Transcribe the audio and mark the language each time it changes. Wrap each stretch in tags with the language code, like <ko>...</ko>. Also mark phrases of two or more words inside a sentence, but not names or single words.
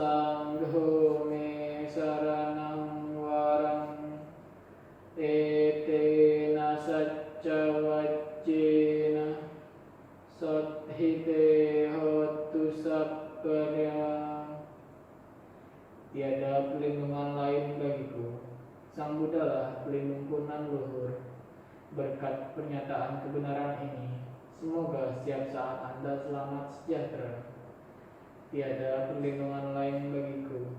<pi>sangho me saranang warang etena sacca wajjena sothite hotu sapparya.</pi> <id>Tiada perlindungan lain bagiku. Sang Buddha lah pelindungku nan luhur. Berkat pernyataan kebenaran ini, semoga setiap saat Anda selamat sejahtera. Tiada perlindungan lain bagiku.</id>